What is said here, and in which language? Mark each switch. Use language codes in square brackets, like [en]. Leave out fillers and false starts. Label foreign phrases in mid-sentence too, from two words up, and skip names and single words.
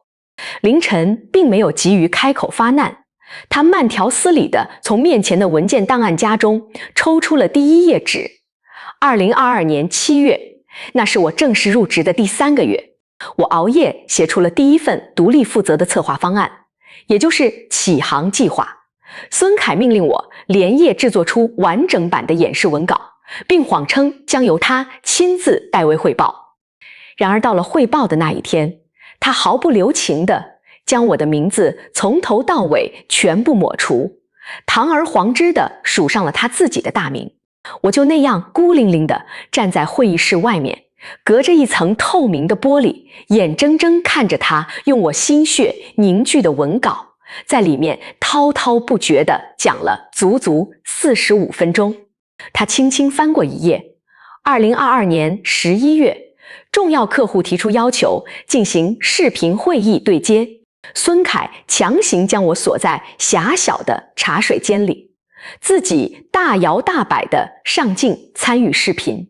[zh] 凌晨並沒有急於開口發難，他慢條斯理地從面前的文件檔案夾中抽出了第一頁紙。2022年7月，那是我正式入職的第3個月，我熬夜寫出了第一份獨立負責的策劃方案，也就是啟航計劃。孫凱命令我連夜制作出完整版的演示文稿，並謊稱將由他親自代為匯報。然而到了匯報的那一天，他毫不留情地將我的名字從頭到尾全部抹除，堂而皇之地署上了他自己的大名。我就那樣孤零零地站在會議室外面，隔着一層透明的玻璃，眼睜睜看着他用我心血凝聚的文稿，在裡面滔滔不絕地講了足足45分鐘。他輕輕翻過一頁，2022年11月，重要客戶提出要求進行視頻會議對接，孫凱強行將我鎖在狹小的茶水間裡，自己大搖大擺地上鏡參與視頻。